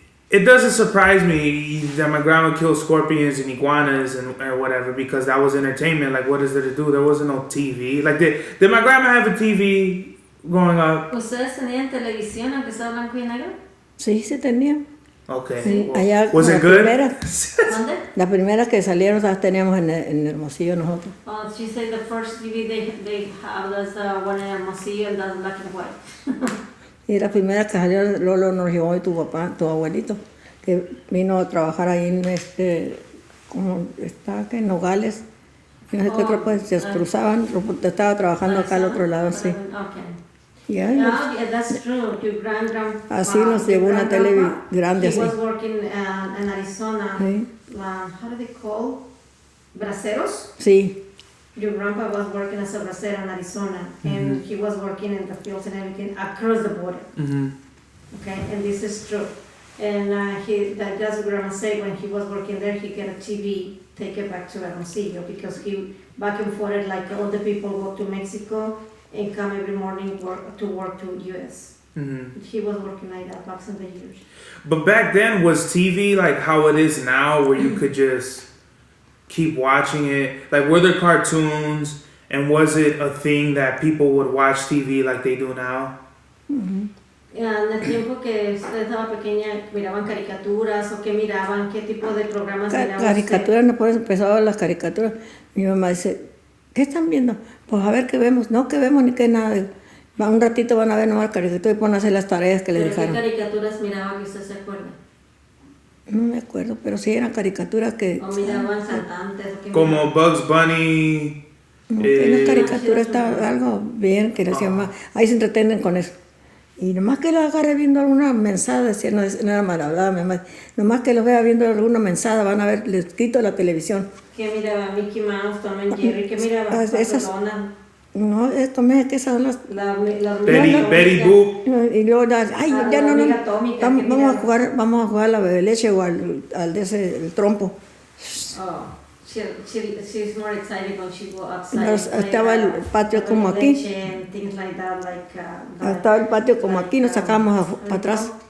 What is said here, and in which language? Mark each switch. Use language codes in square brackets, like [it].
[en] It doesn't surprise me that my grandma killed scorpions and iguanas or whatever, because that was entertainment. Like, what is there to do? There wasn't no TV. Like, did my grandma have a TV growing up? [es] ¿Ustedes tenían televisión aunque sea blanco y negro? Sí, tenía. [en] Okay. [es] Sí, [en] Well, [es] allá [en] was it [es] la [en] good? [es] ¿Dónde? Las primeras que salieron las teníamos en Hermosillo nosotros. [en] Oh, she said the first TV they have was the one in Hermosillo and that's black and white. [es] Y la primera que salió, Lola nos llevó y tu papá, tu abuelito, que vino a trabajar ahí en como está que en Nogales. Y no sé qué otro, pues se cruzaban, estaba trabajando acá al otro lado, sí. [en] Okay. Yeah, that's true. Your grandma. [es] Así nos llevó una tele grande así. [en] He was working in Arizona. [es] Sí. [en] How do they call? Braceros? [es] Sí. [en] Your grandpa was working as a bracero in Arizona, and he was working in the fields and everything across the border. Okay, and this is true. And that's what grandma said, when he was working there, he got a TV, take it back to Hermosillo, because he back and forth like all the people go to Mexico and come every morning to work to U.S. He was working like that back in the years. But back then, was TV like how it is now, where you could just keep watching it? Like, were there cartoons, and was it a thing that people would watch TV like they do now? [es] En el tiempo que usted estaba pequeña, ¿miraban caricaturas o qué miraban? ¿Qué tipo de programas miraban Caricaturas, no puedes empezar a ver las caricaturas. Mi mamá dice, ¿qué están viendo? Pues a ver qué vemos. No, que vemos ni que nada. Un ratito van a ver nomás caricaturas y ponen a hacer las tareas que les dejaron. ¿Qué caricaturas miraba que usted se acuerda? No me acuerdo, pero sí eran caricaturas que... ¿O miraban cantantes? ¿O qué como miraban? Bugs Bunny. En las caricaturas está algo bien que les llama. Ahí se entretienen con eso. Y nomás que los agarre viendo alguna mensada, decía, no era mal hablada, mi mamá. Nomás que los vea viendo alguna mensada, van a ver, les quito la televisión. ¿Qué miraba? Mickey Mouse, Tom and Jerry, ¿qué miraba? Esas, no, esto me que esas son las... Betty Boop. Y luego, ay, ya no, atómica, vamos a jugar a la bebé leche o al de ese, el trompo. [en] Oh, she's more excited when she go outside. [es] Estaba el patio como aquí. [en] Things like that, [es] estaba el patio como aquí, nos sacábamos para atrás.